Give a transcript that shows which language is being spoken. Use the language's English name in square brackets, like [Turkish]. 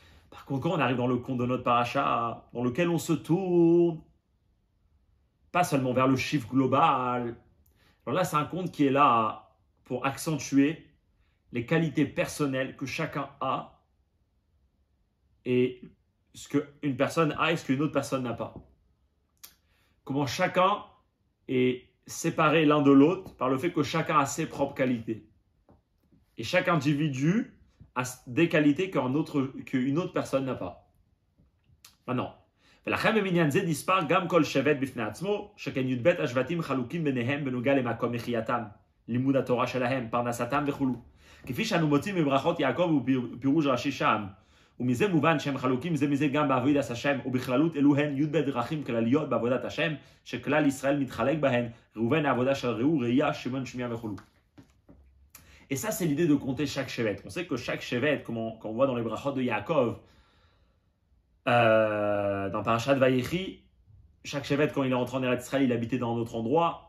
[French] Par contre, quand on arrive dans le compte de notre paracha, dans lequel on se tourne, pas seulement vers le chiffre global, alors là, c'est un compte qui est là pour accentuer les qualités personnelles que chacun a et ce qu'une personne a et ce qu'une autre personne n'a pas. Comment chacun est séparé l'un de l'autre par le fait que chacun a ses propres qualités. Et chaque individu a des qualités qu'une autre personne n'a pas. Maintenant, [Hebrew] ולכן במניין זה נספר גם כל שבט בפני עצמו, שכן י"ב השבטים חלוקים ביניהם בנוגע למקום מחייתם, לימוד התורה שלהם, פרנסתם וכו'. כפי שאנו מוצאים בברכות יעקב ופירוש רש"י שם, ומזה מובן שהם חלוקים זה מזה גם בעבודת השם, ובכללות אלו הן י"ב דרכים כלליות בעבודת השם, שכלל ישראל מתחלק בהן, ראובן העבודה של רעו, ראייה, שמעון, שמיעה וכו'. [French] Et ça, c'est l'idée de compter chaque chevet. On sait que chaque chevet, comme on voit dans les brachot de Yaakov, dans Parashat Vayechi, chaque chevet, quand il est rentré en Eretz Israël, il habitait dans un autre endroit.